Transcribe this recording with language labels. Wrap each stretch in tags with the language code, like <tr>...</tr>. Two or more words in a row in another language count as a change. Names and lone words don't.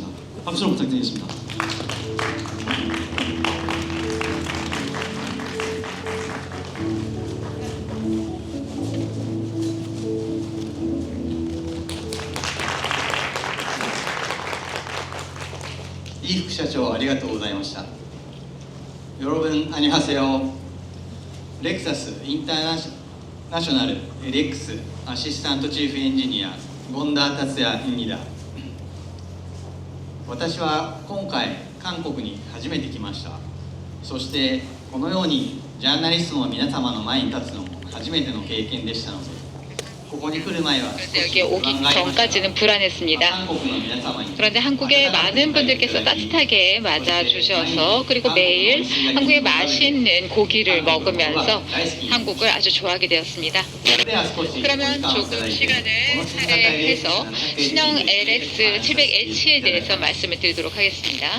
<ko>박수로 부탁드리겠습니다.</ko> <ja>이 副社長ありがとうございました。</ja> <ko>여러분 안녕하세요.</ko> <ja>렉서스 인터내셔널 LXアシスタントチーフエンジニア権田達也입니다。私は今回韓国に初めて来ました。そしてこのようにジャーナリストの皆様の前に立つのも初めての経験でしたので、ここに来る前は</ja> <ko>여기 오기 전까지는 불안했습니다. 그런데 한국의 많은 분들께서 따뜻하게 맞아주셔서 그리고 매일 한국의 맛있는 고기를 먹으면서 한국을 아주 좋아하게 되었습니다. 그러면 조금 시간을 할애해서 신형 LX 700H에 대해서 말씀을 드리도록 하겠습니다.</ko>